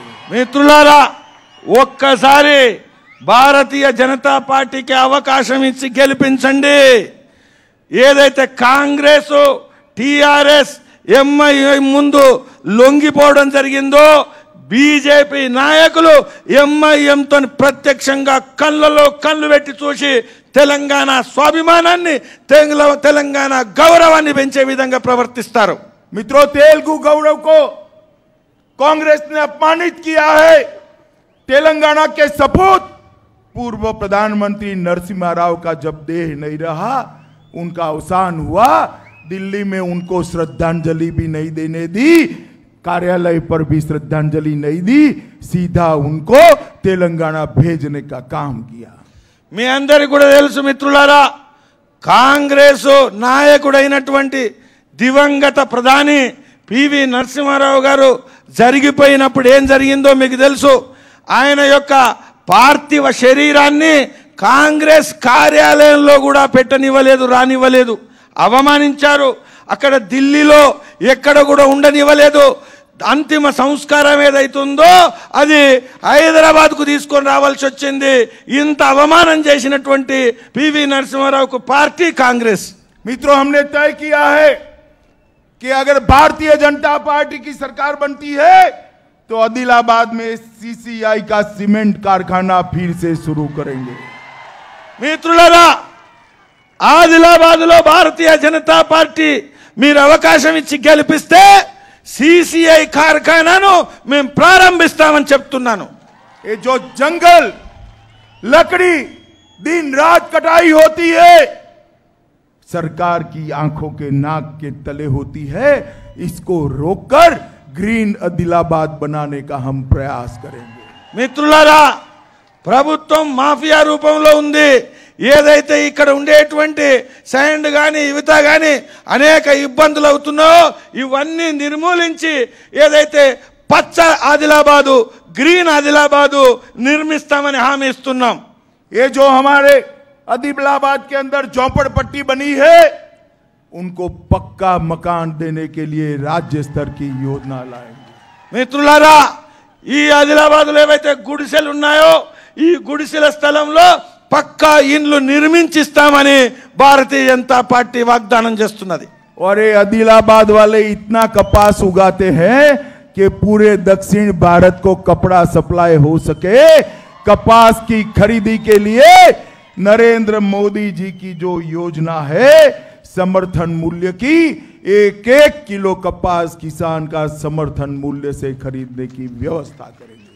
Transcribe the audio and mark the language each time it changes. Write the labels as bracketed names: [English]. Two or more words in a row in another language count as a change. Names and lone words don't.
[Telugu] మిత్రులారా, ఒక్కసారి భారతీయ జనతా పార్టీకి అవకాశం ఇచ్చి గెలిపించండి. ఏదైతే కాంగ్రెస్, టిఆర్ఎస్, ఎంఐఎం ముందు లొంగిపోవడం జరిగిందో బీజేపీ నాయకులు ఎంఐఎంతో ప్రత్యక్షంగా కళ్ళలో కళ్ళు పెట్టి చూసి తెలంగాణ స్వాభిమానాన్ని, తెలంగాణ గౌరవాన్ని పెంచే విధంగా ప్రవర్తిస్తారు. [Hindi] मित्रों, तेलुगु गौरव को कांग्रेस ने अपमानित किया है. तेलंगाना के सपूत पूर्व प्रधानमंत्री नरसिम्हा राव का जब देह नहीं रहा, उनका अवसान हुआ, दिल्ली में उनको श्रद्धांजलि भी नहीं देने दी, कार्यालय पर भी श्रद्धांजलि नहीं दी, सीधा उनको तेलंगाना भेजने का काम किया. [Telugu] మీ అందరికీ కూడా తెలుసు మిత్రులారా, కాంగ్రెస్ నాయకుడైనటువంటి దివంగత ప్రధాని పివి నరసింహారావు గారు జరిగిపోయినప్పుడు ఏం జరిగిందో మీకు తెలుసు. ఆయన యొక్క పార్థివ శరీరాన్ని కాంగ్రెస్ కార్యాలయంలో కూడా పెట్టనివ్వలేదు, రానివ్వలేదు, అవమానించారు. అక్కడ ఢిల్లీలో ఎక్కడ కూడా ఉండనివ్వలేదు. అంతిమ సంస్కారం ఏదైతుందో అది హైదరాబాద్కు తీసుకొని రావాల్సి వచ్చింది. ఇంత అవమానం చేసినటువంటి పివి నరసింహారావుకు పార్టీ కాంగ్రెస్. [Hindi] मित्रों, हमने तय किया है कि अगर भारतीय जनता पार्टी की सरकार बनती है तो आदिलाबाद में सीसीआई का सीमेंट कारखाना फिर से शुरू करेंगे. [Telugu] మిత్రులారా, ఆదిలాబాద్లో భారతీయ జనతా పార్టీ మీరు అవకాశం ఇచ్చి గెలిపిస్తే सीसीआई कारखानाను మేము ప్రారంభిస్తామని చెప్తున్నాను. [Hindi] ये जो जंगल लकड़ी दिन रात कटाई होती है, सरकार की आंखों के नाक के तले होती है, इसको रोककर ग्रीन आदिलाबाद बनाने का हम प्रयास करेंगे. [Telugu] మిత్రులారా, ప్రభుత్వం మాఫియా రూపంలో ఉంది. ఏదైతే ఇక్కడ ఉండేటువంటి సైండ్ కానీ యువత కానీ అనేక ఇబ్బందులు అవుతున్నాయో ఇవన్నీ నిర్మూలించి ఏదైతే పచ్చ ఆదిలాబాదు గ్రీన్ ఆదిలాబాదు నిర్మిస్తామని హామీ ఇస్తున్నాం। [Hindi] ये जो हमारे आदिलाबाद के अंदर झोपड़पट्टी बनी है उनको पक्का मकान देने के लिए राज्य स्तर की योजना लाएंगे। [Telugu] మిత్రులారా ఈ ఆదిలాబాద్లో ఏవైతే గుడిసెలు ఉన్నాయో ఈ గుడిసెల స్థలంలో పక్కా ఇండ్లు నిర్మించిస్తామని భారతీయ జనతా పార్టీ వాగ్దానం చేస్తున్నది। [Hindi] और ये आदिलाबाद वाले इतना कपास उगाते हैं कि पूरे दक्षिण भारत को कपड़ा सप्लाई हो सके। कपास की खरीदी के लिए नरेंद्र मोदी जी की जो योजना है समर्थन मूल्य की 1-1 किलो कपास किसान का समर्थन मूल्य से खरीदने की व्यवस्था करेंगे।